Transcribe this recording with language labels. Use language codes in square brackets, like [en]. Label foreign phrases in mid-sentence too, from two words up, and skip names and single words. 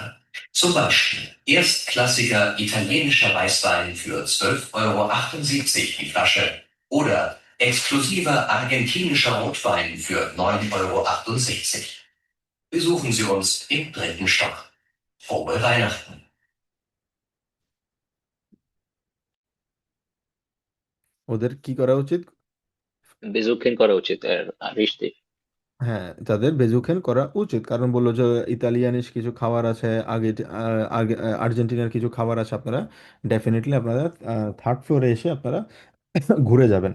[de] Zum Beispiel erstklassiger italienischer Weißwein für 12,78 € die Flasche oder exklusiver argentinischer Rotwein für 9,68 €. Besuchen Sie uns im 3. Stock. Frohe Weihnachten! [bn] ওদের কি করা উচিত? বেজুকেন করা উচিত রিস্টি। হ্যাঁ, তাদের বেজুখেন করা উচিত, কারণ বললো যে ইতালিয়ানিস কিছু খাবার আছে, আগে আগে আর্জেন্টিনার কিছু খাবার আছে, আপনারা ডেফিনেটলি আপনারা থার্ড ফ্লোরে এসে আপনারা ঘুরে যাবেন।